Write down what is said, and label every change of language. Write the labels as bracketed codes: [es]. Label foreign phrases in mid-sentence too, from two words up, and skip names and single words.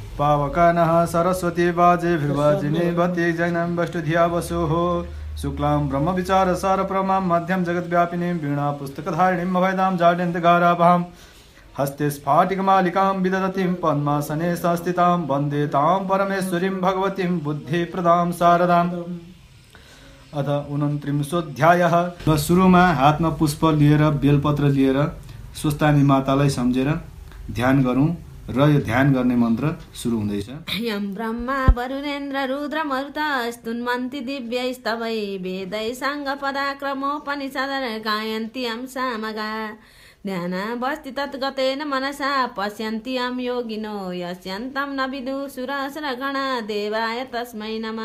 [sa] पावकानः सरस्वती वाजे भिर्वाजिनी भति जैनं वष्टुधिया वसुः शुक्लां ब्रह्मविचार सारप्रमां मध्यं जगद्व्यापिनीं वीणा पुस्तकधारिणीं अभयदां जाड्यन्तगाराभां हस्ते स्फाटिकमालिकां विदधतीं पद्मासने संस्थितां वन्दे तां परमेश्वरीं भगवतीं बुद्धिप्रदां शारदाम्। [ne] अथ 29 सुरुमा हातमा पुष्प लिएर बेलपत्र लिएर स्वस्थानी मातालाई सम्झेर ध्यान गरौँ र यो ध्यान गर्ने मन्त्र सुरु हुँदैछ। [sa] यं ब्रह्मा वरुणेन्द्र रुद्र मरुत स्तुन्वन्ति दिव्यैस्तवै वेदै साङ्गपदाक्रमोपनिषदः गायन्ति यं सामगा ध्यानावस्थि तद्गतेन मनसा पश्यन्ति यं योगिनो यस्यन्तं न विदुषुरसुरगणा देवाय तस्मै नमः।